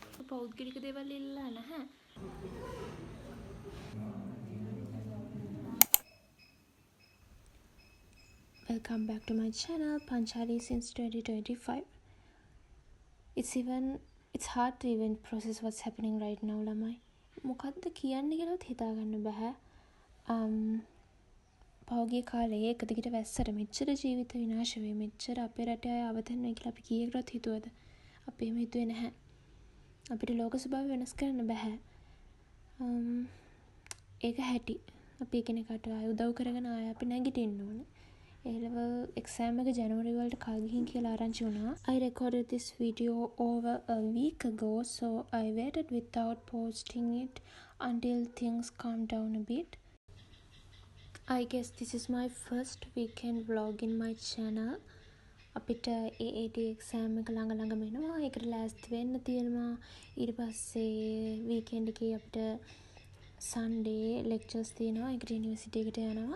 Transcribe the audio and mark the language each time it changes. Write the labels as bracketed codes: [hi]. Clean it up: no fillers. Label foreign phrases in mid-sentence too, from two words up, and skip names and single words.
[si] පෞද්ගලික දේවල් ඉල්ලලා නැහැ. [en] Welcome back to my channel, Panchali since 2025. It's hard to even process what's happening right now, [si] ළමයි. මොකද්ද කියන්නේ කියලාත් හිතාගන්න බෑ. පෞගේ කාලේ එක දිගට වැස්සට මෙච්චර ජීවිත විනාශ වෙයි, මෙච්චර අපේ රටේ අය අවතන් වෙයි කියලා අපි කීයකටවත් හිතුවද? අපි එහෙම හිතුවේ නැහැ. අපිට ලෝක ස්වභාවය වෙනස් කරන්න බෑ. ඒක හැටි. අපි එකිනෙකට ආය උදව් කරගෙන ආය අපි නැගිටින්න ඕනේ. [en] A-level exam [si] එක ජනවරි වලට කල් ගිහින් කියලා ආරංචි වුණා. [en] I recorded this video over a week ago, so I waited without posting it until things calmed down a bit. I guess this is my first weekend vlog in my channel. [si] අපිට AAT exam එක ළඟ වෙනවා. ඒකට ලෑස්ති වෙන්න තියෙනවා. ඊට පස්සේ weekend එකේ අපිට [en] Sunday lectures [si] තියෙනවා. ඒකට university එකට යනවා.